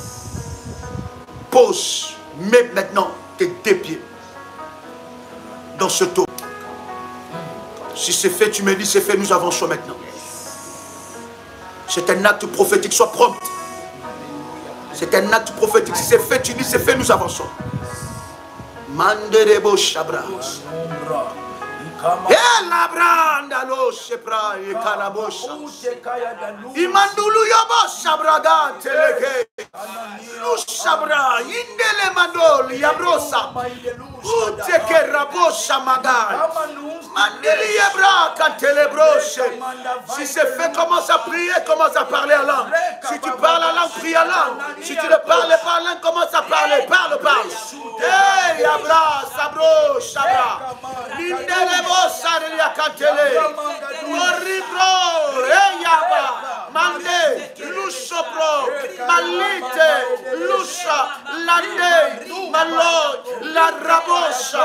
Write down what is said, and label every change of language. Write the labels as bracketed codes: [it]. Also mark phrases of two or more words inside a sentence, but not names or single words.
[fr] Pose, mets maintenant tes deux pieds dans ce eau. Si c'est fait, tu me dis c'est fait, nous avançons maintenant. C'est un acte prophétique, sois prompt. C'est un acte prophétique. Si c'est fait, tu dis c'est fait, nous avançons. Manderebo Shabra. Shepra et Kalabosha. Imandulu Yobo Shabraga Teleke. Lushabra, Indele Mandol, Yabrosa. Uteke Rabosha Magal. Mandeli Yabra Katelebroche. Si c'est fait, commence à prier, commence à parler à langue. Si tu parles la langue, prie à langue. Si tu ne parles pas langue, commence à parler. Parle. Hey, Yabra, Sabro, Shabra. Nindelebo, Saria Katele. Moribro, hey, Yaba. Mande, Lushopro. Malite, Lusha, Lande, Malo, La Rabosha.